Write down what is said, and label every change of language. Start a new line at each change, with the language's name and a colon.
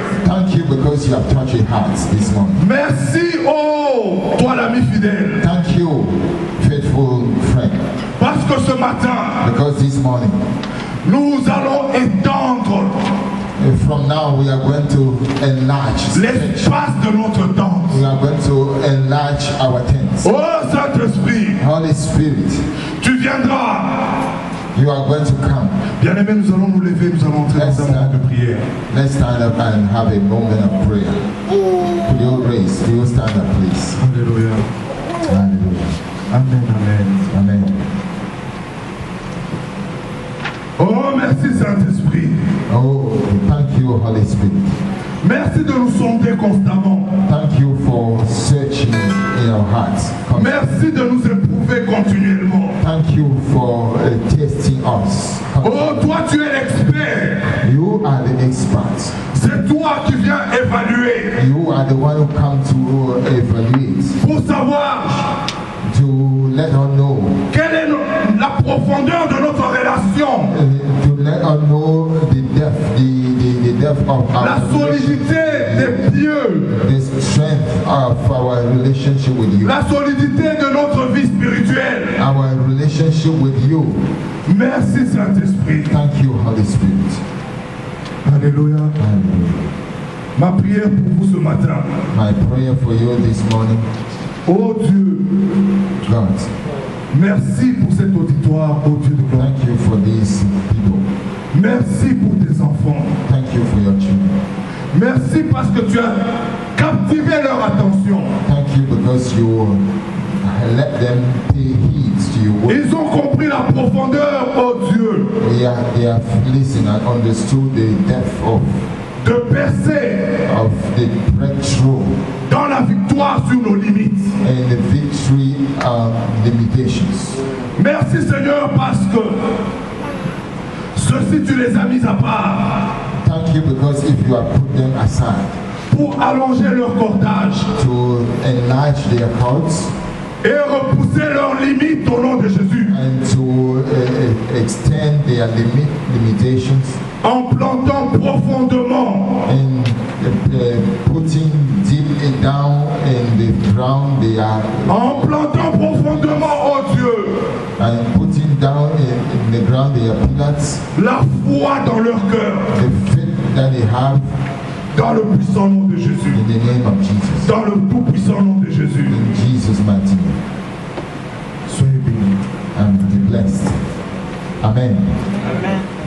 English: thank you because you have touched your hearts this morning.
French: Merci, oh, toi l'ami fidèle.
English: Thank you, faithful friend,
French: Parce que ce matin,
English: because this morning,
French: nous allons étendre
English: from now we are going to enlarge,
French: l'espace de notre tente.
English: we are going to enlarge our tents.
French: Oh Saint-Esprit,
English: Holy Spirit,
French: tu viendras.
English: you are going to come.
French: Bien-aimés, nous allons nous lever, nous allons entrer dans un moment de prière.
English: Let's stand up and have a moment of prayer. Could you raise? Could you stand up, please?
French: Alléluia.
English: Hallelujah. Amen, amen. Amen.
French: Oh, merci Saint-Esprit.
English: Oh, thank you, Holy Spirit.
French: Merci de nous sonder constamment.
English: Thank you for searching in our hearts.
French: Merci de nous éprouver continuellement.
English: Thank you for testing us.
French: Oh, toi tu es l'expert.
English: You are the expert.
French: C'est toi qui viens évaluer.
English: You are the one who comes to evaluate.
French: Pour savoir
English: to let us know.
French: Quelle est la profondeur de notre relation?
English: To let us know the depth of our
French: la solidité des pieux.
English: The strength of our relationship with you.
French: La solidité de notre vie spirituelle.
English: Our relationship with you.
French: Merci Saint-Esprit.
English: Thank you, Holy Spirit.
French: Alléluia. Ma prière pour vous ce matin.
English: My prayer for you this morning.
French: Oh Dieu,
English: God,
French: merci pour cet auditoire, oh Dieu de gloire.
English: Thank you for these people.
French: Merci pour tes enfants.
English: Thank you for your children.
French: Merci parce que tu as captivé leur attention.
English: Thank you because you let them pay heed to your word.
French: Ils ont compris la profondeur, oh Dieu.
English: They have listened and understood the depth of the breakthrough
French: dans la victoire sur nos limites
English: and the victory limitations.
French: Merci Seigneur parce que ceux-ci tu les as mis à part.
English: Thank you because if you have put them aside
French: pour allonger leur cordage,
English: to enlarge their cords
French: et repousser leurs limites au nom de Jésus,
English: and to extend their limitations,
French: en plantant profondément,
English: and putting deep down in the ground they are,
French: en plantant profondément, oh Dieu,
English: and putting down in the ground their pillars,
French: la foi dans leur cœur,
English: the faith that they have,
French: dans le puissant nom de Jésus,
English: in the name of Jesus,
French: dans le tout puissant nom de Jésus,
English: in Jesus' mighty name.
French: Soyez bénis
English: and be blessed. Amen. Amen.